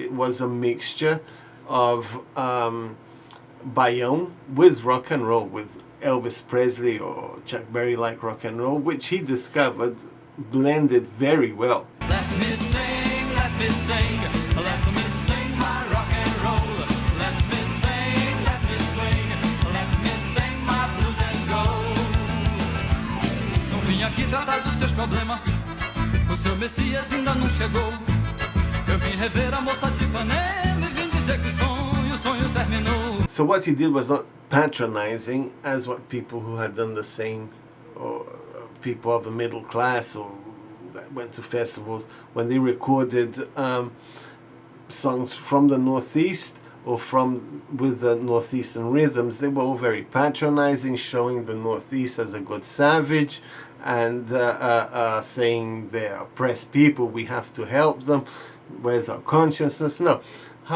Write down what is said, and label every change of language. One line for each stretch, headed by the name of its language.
English: It was a mixture of Baião with rock and roll, with Elvis Presley or Chuck Berry-like rock and roll, which he discovered blended very well. Let me sing, let me sing, let me sing my rock and roll. Let me sing, let me swing, let me sing my blues and go.
Portuguese: Não vim aqui tratar dos seus problemas, o seu Messias ainda não chegou. Eu vim rever a moça de Ipanema e vim dizer que o sonho terminou.
English: So what he did was not patronizing as what people who had done the same, or people of the middle class or that went to festivals, when they recorded songs from the Northeast or with the Northeastern rhythms, they were all very patronizing, showing the Northeast as a good savage and saying they're oppressed people, we have to help them, where's our consciousness? No.